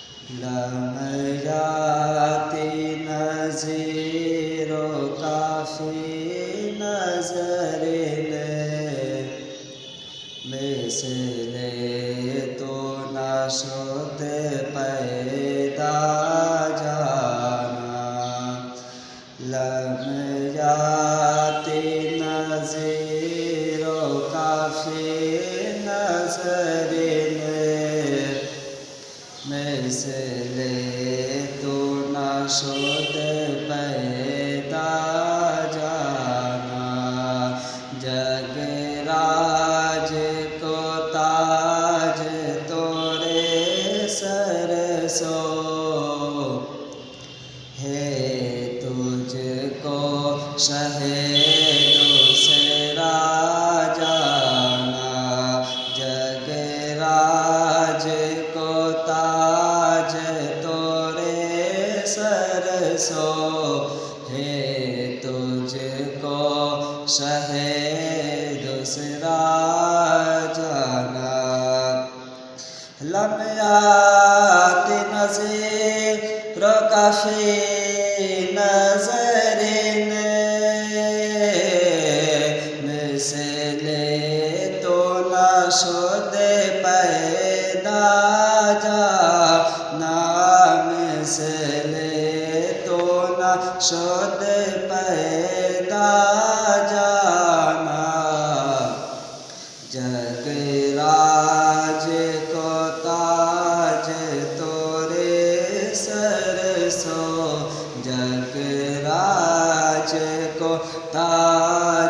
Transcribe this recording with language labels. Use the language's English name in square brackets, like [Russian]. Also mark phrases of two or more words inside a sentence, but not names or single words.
[Arabic] لم یاتی نظیر و کافی نظر [Persian] مثل تو نشد پیدا جانا [Arabic] لم یاتی نظیر و کافی نظر [Persian] مثل تو نشد پیدا جانا [Urdu] جگ راج کو تاج تورے سر سو ہے تجھ کو شہ دوسرا جانا جگ راج کو تاج تورے سر سو ہے تجھ کو شہ دوسرا جانا [Arabic] لم یاتی نظیر و کافی نظر [Persian] مثل تو نشد پیدا جانا مثل تو نشد پیدا جانا [Urdu] جگ راج کو تاج تورے سر سو جگ راج کو تاج